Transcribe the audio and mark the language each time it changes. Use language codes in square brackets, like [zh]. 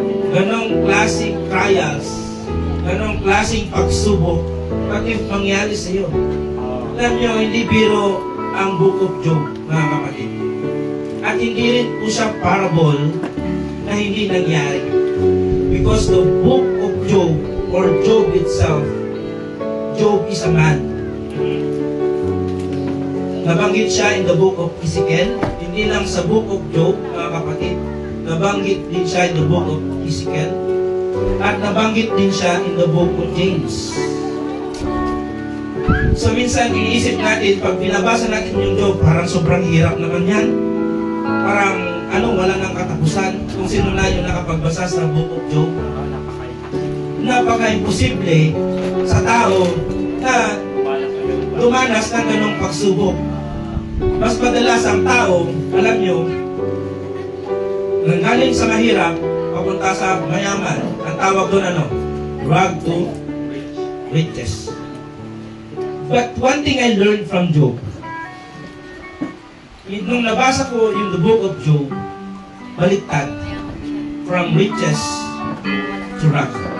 [tl] ganong klaseng trials, ganong klaseng pagsubok, pati mangyari sa iyo. Alam nyo, hindi biro ang Book of Job, mga kapatid. At hindi rin po siya parable na hindi nangyari. [en] Because the Book of Job, or Job itself, Job is a man. [tl] Nabanggit siya [en] in the book of Ezekiel, [tl] hindi lang sa book of Job, mga kapatid. Nabanggit din siya [en] in the book of Ezekiel, [tl] at nabanggit din siya [en] in the book of James. [tl] So minsan iniisip natin, pag binabasa natin yung Job, parang sobrang hirap naman yan. Parang wala nang katapusan. Kung sino na yung nakapagbasa sa book of Job, napaka-imposible sa tao na dumanas ng ganong pagsubok. Mas madalas ang tao, alam nyo, nanggaling sa mahirap, papunta sa mayaman. Ang tawag doon [en] road to riches. But one thing I learned from Job, [tl] nung nabasa ko yung [en] the book of Job, [tl] baliktad, [en] from riches to wrath.